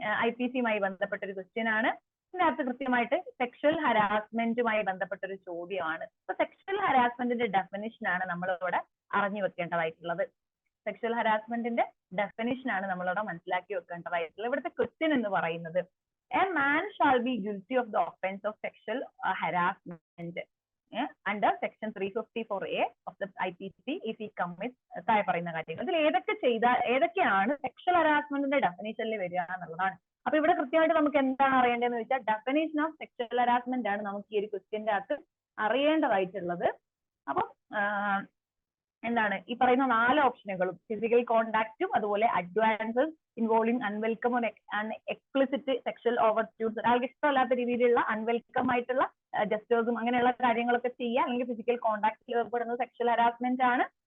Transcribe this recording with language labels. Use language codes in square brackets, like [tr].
[ml] IPCയുമായി ബന്ധപ്പെട്ട ഒരു ക്വസ്റ്റ്യൻ ആണ്. ഇതിനകത്ത് കൃത്യമായിട്ട് സെക്ഷൽ ഹരാസ്മെന്റുമായി ബന്ധപ്പെട്ട ഒരു ചോദ്യമാണ്. അപ്പൊ സെക്ഷൽ ഹരാസ്മെന്റിന്റെ ഡെഫിനിഷൻ ആണ് നമ്മളിവിടെ അറിഞ്ഞു വെക്കേണ്ടതായിട്ടുള്ളത്. സെക്ഷൽ ഹരാസ്മെന്റിന്റെ ഡെഫിനിഷൻ ആണ് നമ്മളിവിടെ മനസ്സിലാക്കി വെക്കേണ്ടതായിട്ടുള്ളത്. ഇവിടുത്തെ ക്വസ്റ്റ്യൻ എന്ന് പറയുന്നത് [en] A man shall be guilty of the offense of sexual harassment under section 354A of the IPC if he commits [ml] താഴെ പറയുന്ന കാര്യങ്ങൾ. ഇതിൽ ഏതൊക്കെയാണ് സെക്ഷൽ ഹരാസ്മെന്റിന്റെ ഡെഫിനേഷനിൽ വരിക എന്നുള്ളതാണ്. അപ്പൊ ഇവിടെ കൃത്യമായിട്ട് നമുക്ക് എന്താണ് അറിയേണ്ടതെന്ന് വെച്ചാൽ ഡെഫിനേഷൻ ഓഫ് സെക്ഷൽ ഹരാസ്മെന്റ് ആണ് നമുക്ക് ഈ ഒരു ക്വസ്റ്റ്യന്റെ അകത്ത് അറിയേണ്ടതായിട്ടുള്ളത്. അപ്പം എന്താണ് ഈ പറയുന്ന 4 ഓപ്ഷനുകളും ഫിസിക്കൽ കോണ്ടാക്റ്റും അതുപോലെ അഡ്വാൻസസ് ഇൻവോൾവിംഗ് അൺവെൽക്കം എക്സ്പ്ലിസിറ്റ് സെക്ഷൽ ഓവർട്യൂഡ്സ്, ഒരാൾക്ക് ഇഷ്ടമല്ലാത്ത രീതിയിലുള്ള അൺവെൽക്കം ആയിട്ടുള്ള ജസ്റ്റേഴ്സും അങ്ങനെയുള്ള കാര്യങ്ങളൊക്കെ ചെയ്യുക, അല്ലെങ്കിൽ ഫിസിക്കൽ കോണ്ടാക്റ്റിൽ ഏർപ്പെടുന്നത് സെക്ഷൽ ഹരാസ്മെന്റ് ആണ്.